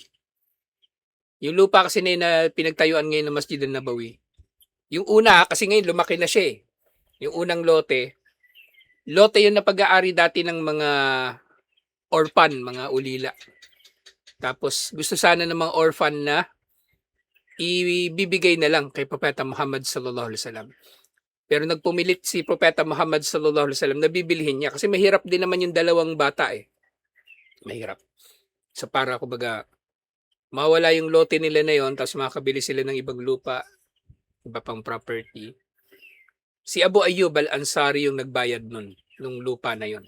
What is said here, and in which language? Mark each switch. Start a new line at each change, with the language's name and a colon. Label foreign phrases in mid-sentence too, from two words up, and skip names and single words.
Filipino: Yung lupa kasi na pinagtayuan ngayon ng Masjid an-Nabawi, yung una, kasi ngayon lumaki na siya eh. Yung unang lote yun na pag-aari dati ng mga orphan, mga ulila. Tapos gusto sana ng mga orphan na ibibigay na lang kay Propeta Muhammad
Arabic: صلى الله عليه وسلم.
Filipino: Pero nagpumilit si Propeta Muhammad
Arabic: صلى الله عليه وسلم
Filipino: na bibilhin niya kasi mahirap din naman yung dalawang bata eh. Mahirap. So para kumbaga mawala yung lote nila na yon, tapos makakabili sila ng ibang lupa, iba pang property. Si Abu Ayyub al-Ansari yung nagbayad nung lupa na yon.